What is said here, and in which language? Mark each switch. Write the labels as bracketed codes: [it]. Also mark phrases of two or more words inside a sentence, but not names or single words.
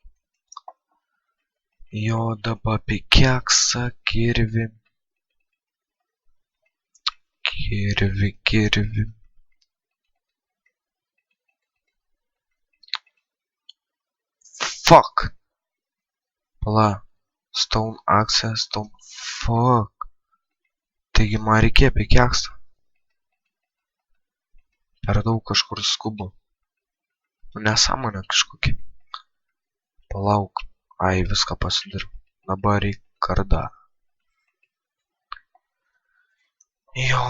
[lt] Jo dabar pikeksą, kirvi. Kirvi. Fuck. Pala. [en] Stone axe, stone. [lt] Fuck. Taigi man reikėjo pikeksą. Per daug kažkur skubu. Nesąmonė kažkokia. Palauk. Ai, viską pasidariau. Dabar reik kardą. Jo.